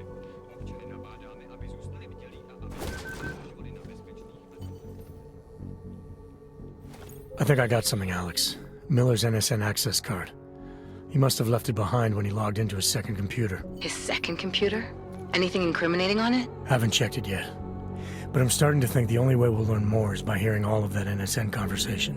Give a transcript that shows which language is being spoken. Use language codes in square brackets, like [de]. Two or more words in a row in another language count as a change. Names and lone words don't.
[cs] Občany nabádáme, aby zůstali bdělí a aby zůstali na bezpečných. [en] I think I got something, Alex. Miller's NSN access card. He must have left it behind when he logged into his second computer. His second computer? Anything incriminating on it? Haven't checked it yet. But I'm starting to think the only way we'll learn more is by hearing all of that NSN conversation.